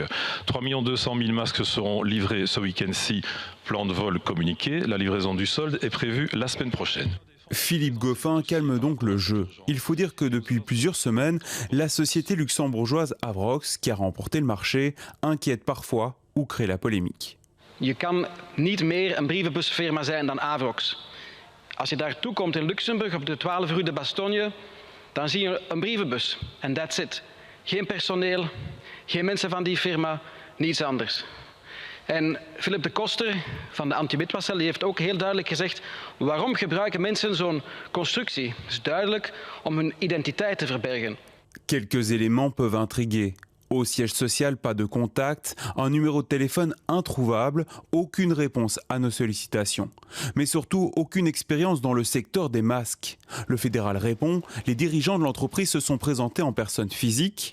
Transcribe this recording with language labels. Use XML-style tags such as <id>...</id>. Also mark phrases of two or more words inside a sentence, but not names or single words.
<fr>3 200 000 masques seront livrés ce week-end-ci, plan de vol communiqué. La livraison du solde est prévue la semaine prochaine. Philippe Goffin calme donc le jeu. Il faut dire que depuis plusieurs semaines, la société luxembourgeoise Avrox, qui a remporté le marché, inquiète parfois ou crée la polémique.</fr> <nl>Je kan niet meer een brievenbusfirma zijn dan Avrox. Als je daartoe komt in Luxemburg op de 12 rue de Bastogne, dan zie je een brievenbus.</nl> <en>En that's it.</en> <nl>Geen personeel, geen mensen van die firma, niets anders. En Philip de Koster van de anti-witwasscel heeft ook heel duidelijk gezegd: waarom gebruiken mensen zo'n constructie? Het is duidelijk om hun identiteit te verbergen.</nl> <fr>Quelques éléments peuvent intriguer. Au siège social, pas de contact, un numéro de téléphone introuvable, aucune réponse à nos sollicitations. Mais surtout, aucune expérience dans le secteur des masques. Le fédéral répond, les dirigeants de l'entreprise se sont présentés en personne physique.</fr>